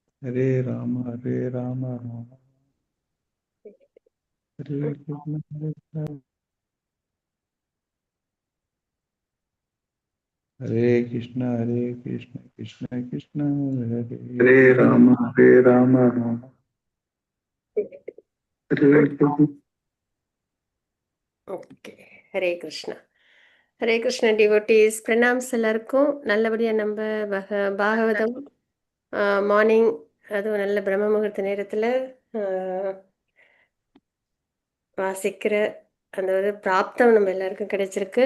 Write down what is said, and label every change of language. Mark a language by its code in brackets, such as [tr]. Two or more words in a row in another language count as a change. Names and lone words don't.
[sa] हरे राम राम हरे कृष्ण हरे कृष्ण कृष्ण कृष्ण हरे राम राम हरे कृष्ण। [ta] ஓகே. ஹரே கிருஷ்ணா. ஹரே கிருஷ்ண [en] devotees pranams [ta] எல்லாருக்கும். நல்லபடியாக நம்ம பாகவதம் மார்னிங், அதுவும் நல்ல பிரம்ம முகூர்த்த நேரத்தில் வாசிக்கிற அந்த ஒரு பிராப்தம் நம்ம எல்லாருக்கும் கிடைச்சிருக்கு.